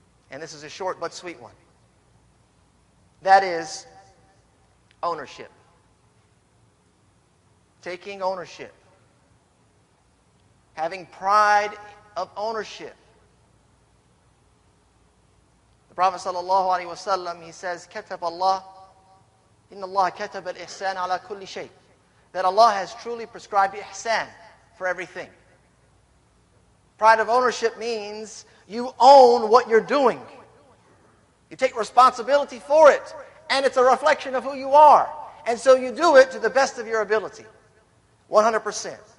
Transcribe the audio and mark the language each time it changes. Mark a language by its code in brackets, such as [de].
[en] And this is a short but sweet one. That is ownership. Taking ownership. Having pride of ownership. The Prophet ﷺ, he says, [ar] كَتَبَ اللَّهِ إِنَّ اللَّهَ كَتَبَ الْإِحْسَانَ عَلَى كُلِّ شَيْءٍ. [en] That Allah has truly prescribed ihsan for everything. Pride of ownership means you own what you're doing. You take responsibility for it. And it's a reflection of who you are. And so you do it to the best of your ability. 100%.